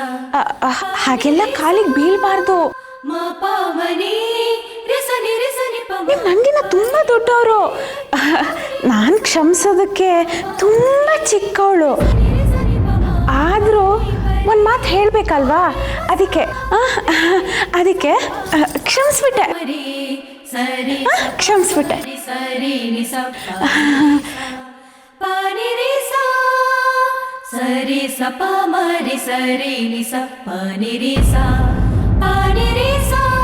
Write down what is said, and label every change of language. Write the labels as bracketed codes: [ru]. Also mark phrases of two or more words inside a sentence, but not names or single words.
[kn] ಹಾಗೆಲ್ಲ ಕಾಲಿಗೆ ಬೀಳ್ಬಾರ್ದು. ಮ ಪ ಮನಿ ರಿಸ ನಿ ರಿಸ ನಿ ಪ. ನೀವು ನನಗಿನ್ನ ತುಂಬ ದೊಡ್ಡವರು. ನಾನು ಕ್ಷಮಿಸೋದಕ್ಕೆ ತುಂಬ ಚಿಕ್ಕವಳು. ಆದರೂ ಒಂದು ಮಾತು ಹೇಳಬೇಕಲ್ವಾ, ಅದಕ್ಕೆ ಕ್ಷಮಿಸ್ಬಿಟ್ಟೆ. ಕ್ಷಮಿಸ್ಬಿಟ್ಟೆ. ಸರಿ ನಿ ಸಪ ಪ ನಿರಿ ಸ ಸರಿ ಸಪ ಮರಿ ಸರಿ ನಿ ಸಪ ನಿರಿ ಸ ಪ ನಿರಿ ಸ.